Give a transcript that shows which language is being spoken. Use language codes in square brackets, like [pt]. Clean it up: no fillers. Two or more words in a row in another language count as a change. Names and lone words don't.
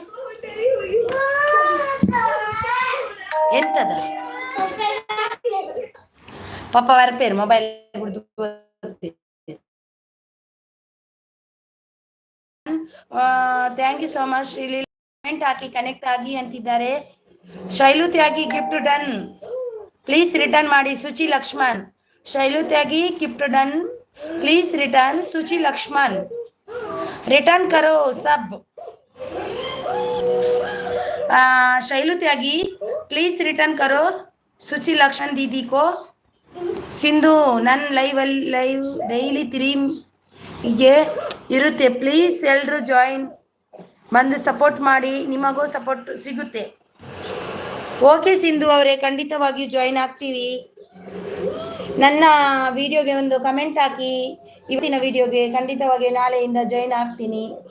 [kn] ಎಂತದ ಪಾಪ ವರಪೇರು ಮೊಬೈಲ್ [en] thank you so much. [kn] ಇಲ್ಲಿ ಕಮೆಂಟ್ ಹಾಕಿ ಕನೆಕ್ಟ್ ಆಗಿ ಅಂತಿದ್ದಾರೆ। ಶೈಲು ತ್ಯಾಗಿ [en] gift done, please return [kn] ಮಾಡಿ ಸುಚಿ ಲಕ್ಷ್ಮಣ್। [en] ಶೈಲು ತ್ಯಾಗಿ gift done, please return ಸುಚಿ ಲಕ್ಷ್ಮಣ್, [hi] रिटर्न करो सब। शैलू त्यागी [en] please return [hi] करो सुचि लक्ष्मण दीदी को। [kn] सिंधु नन लाइव ಡೈಲಿ 3 ಗೆ ಇರುತ್ತೆ, ಪ್ಲೀಸ್ ಎಲ್ಲರೂ ಜಾಯಿನ್ ಬಂದು ಸಪೋರ್ಟ್ ಮಾಡಿ, ನಿಮಗೂ ಸಪೋರ್ಟ್ ಸಿಗುತ್ತೆ। ಓಕೆ ಸಿಂಧು ಅವರೇ, ಖಂಡಿತವಾಗಿಯೂ ಜಾಯಿನ್ ಆಗ್ತೀವಿ। ನನ್ನ ವಿಡಿಯೋಗೆ ಒಂದು ಕಮೆಂಟ್ ಹಾಕಿ, ಇವತ್ತಿನ ವಿಡಿಯೋಗೆ ಖಂಡಿತವಾಗಿ ನಾಳೆಯಿಂದ ಜಾಯಿನ್ ಆಗ್ತೀನಿ।